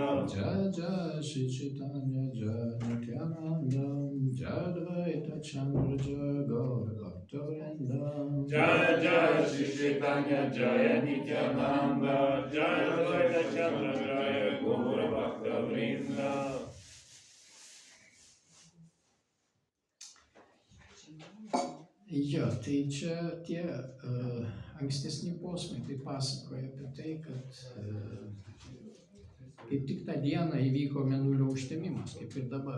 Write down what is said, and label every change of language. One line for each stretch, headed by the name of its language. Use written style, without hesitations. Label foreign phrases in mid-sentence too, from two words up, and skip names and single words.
Bangla: জয় জয় শ্রী চৈতন্য জয় নিত্যানন্দ জয় অদ্বৈত চন্দ্র জয় গৌর ভক্তবৃন্দ জয় জয় শ্রী চৈতন্য জয় নিত্যানন্দ জয় অদ্বৈত চন্দ্র জয় গৌর ভক্তবৃন্দ.
Lithuanian: Jo, tai čia tie ankstesni posmai tai pasakoja apie tai, kad kaip tik tą dieną įvyko mėnulio užtemimas, kaip ir dabar.